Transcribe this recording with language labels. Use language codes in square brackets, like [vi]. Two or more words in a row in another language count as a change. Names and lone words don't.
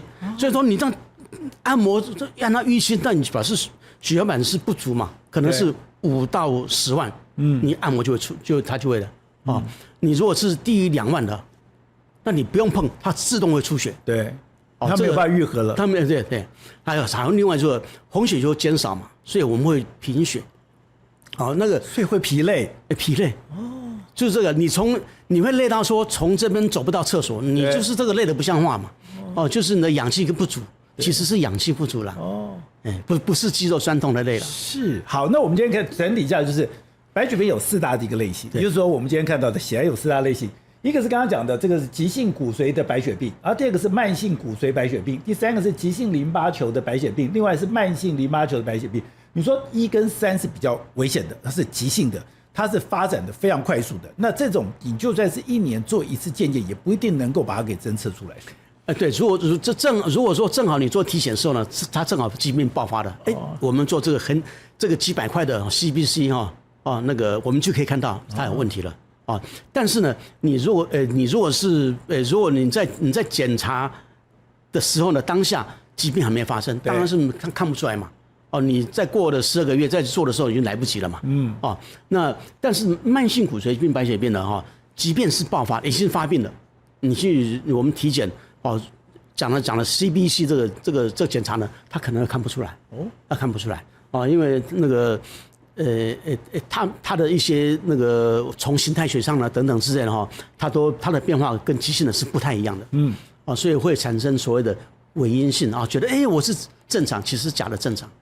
[zh] 所以說你這樣按摩讓它淤青，那你表示血小板是不足嘛，可能是5到10萬，你按摩它就會了你如果是低於2萬的，那你不用碰，它自動會出血，对，它沒有辦法癒合了，它沒有對，還有另外就是紅血球減少嘛，所以我們會貧血，所以會疲累，就是這個，你會累到說從這邊走不到廁所，你就是這個累得不像話嘛，就是你的氧氣不足，其實是氧氣不足啦，不是肌肉痠痛的累了。是，好，那我們今天看整理一下，就是白血病有4大的一個類型，也就是說我們今天看到的血癌有4大類型，一個是剛剛講的這個是急性骨髓的白血病，而第二個是慢性骨髓白血病，第三個是急性淋巴球的白血病，另外是慢性淋巴球的白血病。你說1跟3是比較危險的，它是急性的，它是發展的非常快速的，那這種你就算是1年做一次健检，也不一定能夠把它給偵測出來。對，如果說正好你做體檢的時候呢，它正好疾病爆發了，我們做這個幾百塊的 CBC 那個我們就可以看到它有問題了但是呢，如果你在檢查的時候呢，當下疾病還沒發生，當然是看不出來嘛。你再過了12個月再做的時候已經來不及了嘛。那但是慢性骨髓病白血病呢，即便是爆發已經發病了，我們體檢講了 CBC 這個檢查呢，它可能看不出来它看不出来因為那個它的一些那個從形態學上呢等等之類的它的變化跟急性的是不太一樣的所以會產生所謂的偽陰性覺得我是正常，其實是假的正常。